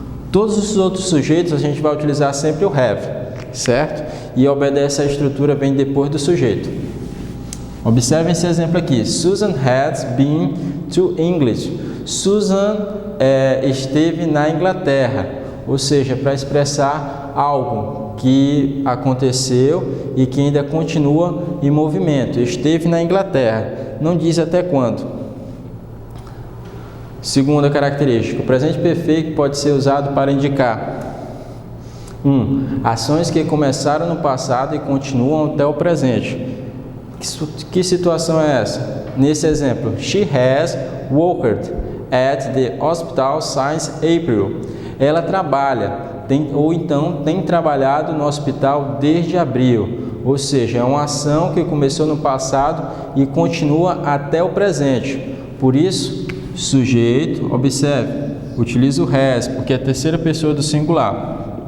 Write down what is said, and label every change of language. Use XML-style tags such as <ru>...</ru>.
<pt>Todos os outros sujeitos a gente vai utilizar sempre o have, certo? E obedece à estrutura, vem depois do sujeito. Observem esse exemplo aqui.</pt> <en>Susan has been to English.</en> <pt>Susan esteve na Inglaterra, ou seja, para expressar algo que aconteceu e que ainda continua em movimento. Esteve na Inglaterra, não diz até quando. Segunda característica: o presente perfeito pode ser usado para indicar 1. Ações que começaram no passado e continuam até o presente. Que situação é essa? Nesse exemplo,</pt> <en>she has worked at the hospital since April.</en> <pt>Ela trabalha, tem trabalhado no hospital desde abril. Ou seja, é uma ação que começou no passado e continua até o presente. Por isso, sujeito, observe, utiliza o has, porque é a terceira pessoa do singular.</pt>